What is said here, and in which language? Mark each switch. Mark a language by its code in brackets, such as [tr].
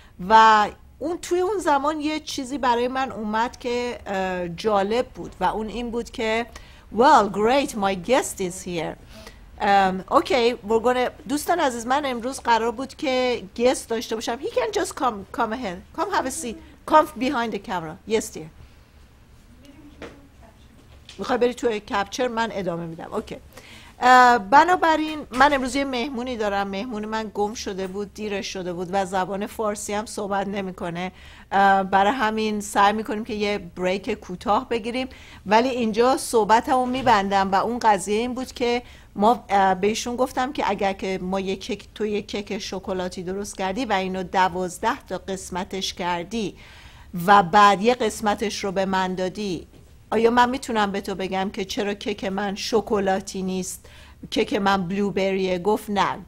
[fa] و توی اون زمان یه چیزی برای من اومد که جالب بود و اون این بود که [en] well great my guest is here. Okay, we're gonna... [fa] دوستان عزیز، من امروز قرار بود که guest داشته باشم. [en] He can just come ahead, come have a seat, come behind the camera. Yes dear. [fa] میخوای بری توی کپچر؟ من ادامه میدم. اوکی. بنابراین من امروز یه مهمونی دارم. مهمون من گم شده بود، دیرش شده بود و زبان فارسی هم صحبت نمیکنه. برای همین سعی میکنیم که یه بریک کوتاه بگیریم، ولی اینجا صحبتمو میبندم و اون قضیه این بود که ما بهشون گفتم که اگر که ما یک کیک شکلاتی درست کردی و اینو 12 تا قسمتش کردی و بعد یه قسمتش رو به من دادی، آیا من میتونم به تو بگم که چرا کیک من شکلاتی نیست، کیک من بلوبریه؟ گفت نه.